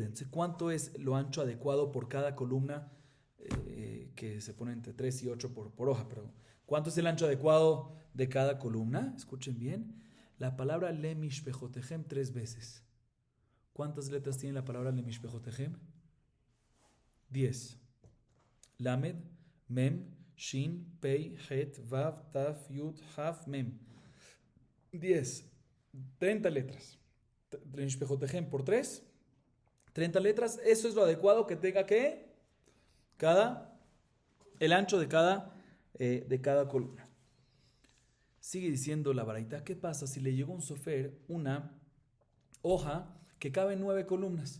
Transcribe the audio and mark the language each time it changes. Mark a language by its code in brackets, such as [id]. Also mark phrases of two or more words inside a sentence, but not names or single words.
[es] Entonces, ¿cuánto es lo ancho adecuado por cada columna? Que se pone entre 3 y 8 por hoja, pero ¿cuánto es el ancho adecuado de cada columna? Escuchen bien, la palabra le mishpejotejem 3 veces. ¿Cuántas letras tiene la palabra le mishpejotejem? 10. [he] למד, מם, שין, פא, חית, וו, תו, יוד, כף, מם. [es] 10. 30 letras. Le mishpejotejem por 3. 30 letras. Eso es lo adecuado que tenga que el ancho de cada columna. Sigue diciendo la baraita, ¿qué pasa si le llegó un sofer una hoja que cabe en 9 columnas?